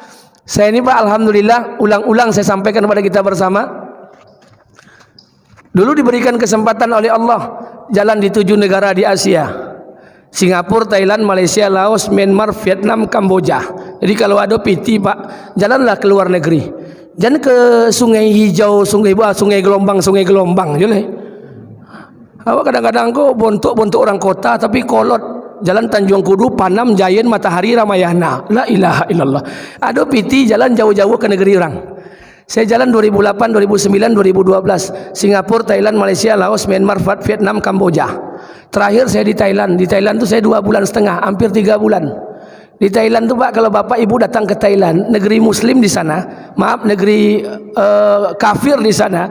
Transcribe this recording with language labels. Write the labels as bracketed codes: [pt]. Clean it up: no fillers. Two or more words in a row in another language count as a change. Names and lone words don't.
[id] Saya ini pak, alhamdulillah, ulang-ulang saya sampaikan kepada kita bersama. Dulu diberikan kesempatan oleh Allah jalan di 7 negara di Asia: Singapura, Thailand, Malaysia, Laos, Myanmar, Vietnam, Kamboja. Jadi kalau ada PT pak, jalanlah ke luar negeri. Jangan ke sungai hijau, sungai gelombang, jule. Awak kadang-kadang kok bontok orang kota, tapi kolot jalan Tanjung Kudu, Panam, Jayen, Matahari, Ramayana. [ar] La ilaha illallah. [id] Ada PT jalan jauh-jauh ke negeri orang. Saya jalan 2008, 2009, 2012. Singapura, Thailand, Malaysia, Laos, Myanmar, Vietnam, Kamboja. Terakhir saya di Thailand. Di Thailand tu saya 2,5 bulan, hampir 3 bulan. Di Thailand tu pak, kalau bapak ibu datang ke Thailand, negeri Muslim di sana, maaf negeri kafir di sana.